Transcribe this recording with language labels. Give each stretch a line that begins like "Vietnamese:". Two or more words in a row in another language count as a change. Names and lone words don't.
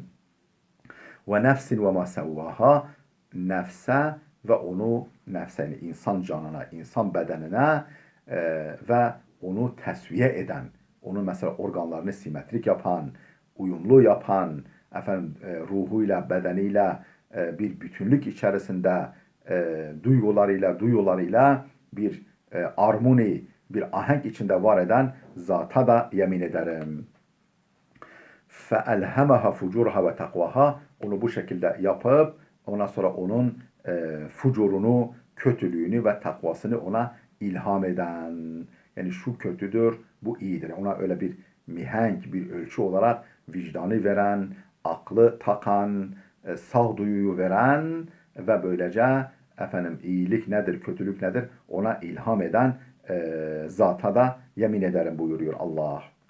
Arabic: ونفس وما سواها,
Turkish: nefse ve onu, nefse yani insan canına, insan bedenine ve onu tesviye eden, onun mesela organlarını simetrik yapan, uyumlu yapan, ruhuyla, bedeniyle bir bütünlük içerisinde duyularıyla bir armoni, bir ahenk içinde var eden zata da yemin ederim.
Arabic: فَاَلْهَمَهَا فُجُورَهَا وَتَقْوَهَا.
Turkish: Onu bu şekilde yapıp ondan sonra onun fucurunu, kötülüğünü ve takvasını ona ilham eden. Yani şu kötüdür, bu iyidir. Ona öyle bir mihenk, bir ölçü olarak vicdanı veren, aklı takan, sağduyuyu veren ve böylece iyilik nedir, kötülük nedir ona ilham eden zata da yemin ederim buyuruyor Allah.